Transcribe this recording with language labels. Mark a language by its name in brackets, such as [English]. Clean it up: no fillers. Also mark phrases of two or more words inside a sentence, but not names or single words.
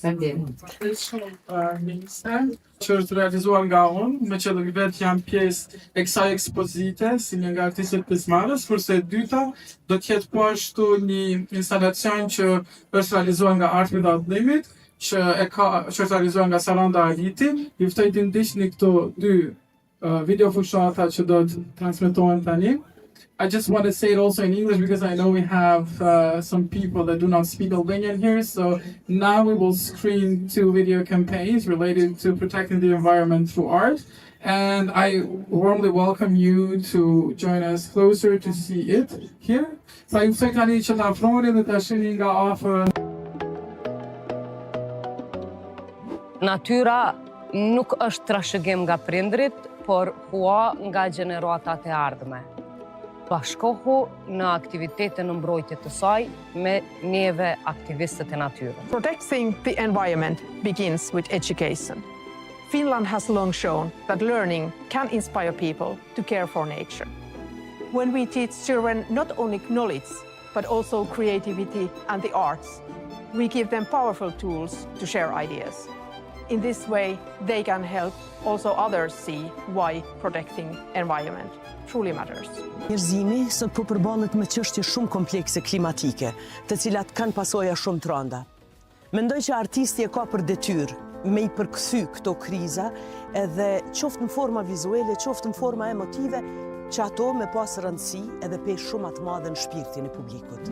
[Albanian] Minister që është realizuar nga unë, me që dhe vetë jam pjesë e kësaj ekspozite, si një nga artistët pjesëmarrës, kurse e dyta do t'jetë po ashtu një instalacion që është realizuar nga Art Without Limit, që është realizuar nga Saranda Aliti. Ju ftoj të ndiqni këto dy video fushata që do të transmetohen tani. [English] I just want to say it also in English because I know we have some people that do not speak Albanian here. So now we will screen 2 video campaigns related to protecting the environment through art. And I warmly welcome you to join us closer to see it here. [Albanian] Sa ju ftoj tani që ta afroni dhe ta shihni nga afër. Natyra nuk është trashëgim nga prindrit, por hua nga gjeneratat e ardhme. Bashkohu në aktivitetin në mbrojtje të saj me neve aktivistët e natyrës. [English] Protecting the environment begins with education. Finland has long shown that learning can inspire people to care for nature. When we teach children not only knowledge, but also creativity and the arts, we give them powerful tools to share ideas. In this way, they can help also others see why protecting environment truly matters. [Albanian] Njerëzimi sot po përballet me çështje shumë komplekse klimatike, të cilat kanë pasoja shumë të rënda. Mendoj që artisti e ka për detyrë me i përkthy këto kriza, edhe qoftë në forma vizuale, qoftë në forma emotive, që ato me pas rëndësi edhe peshë shumë atë madhe në shpirtin e publikut.